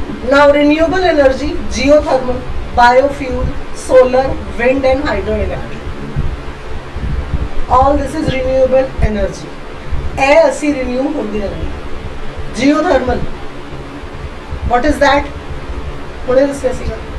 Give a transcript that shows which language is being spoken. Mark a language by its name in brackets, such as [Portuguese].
[English] Now renewable energy, geothermal, biofuel, solar, wind and hydroelectric. All this is renewable energy. [Punjabi] ਇਹ ਅਸੀਂ renew ਹੁੰਦੀ ਰਹਿੰਦੀ. [English] Geothermal, what is that? [Punjabi] ਹੁਣੇ ਦੱਸਿਆ ਸੀਗਾ.